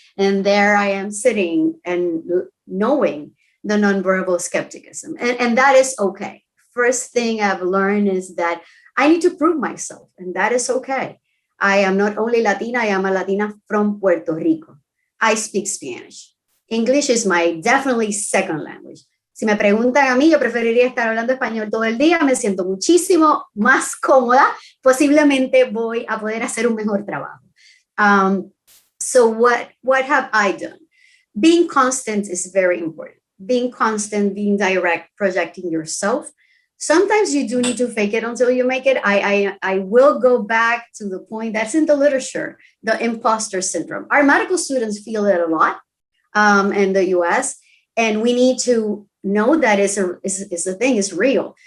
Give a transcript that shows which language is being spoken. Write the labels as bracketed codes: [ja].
[en] And there I am sitting and knowing the nonverbal skepticism. And that is okay. First thing I've learned is that I need to prove myself, and that is okay. I am not only Latina, I am a Latina from Puerto Rico. I speak Spanish. English is my definitely second language. [es] Si me preguntan a mí, yo preferiría estar hablando español todo el día. Me siento muchísimo más cómoda. Posiblemente voy a poder hacer un mejor trabajo. [en] So what have I done? Being constant is very important. Being constant, being direct, projecting yourself. Sometimes you do need to fake it until you make it. I will go back to the point that's in the literature, the imposter syndrome. Our medical students feel it a lot in the US, and we need to know that is a thing, is real.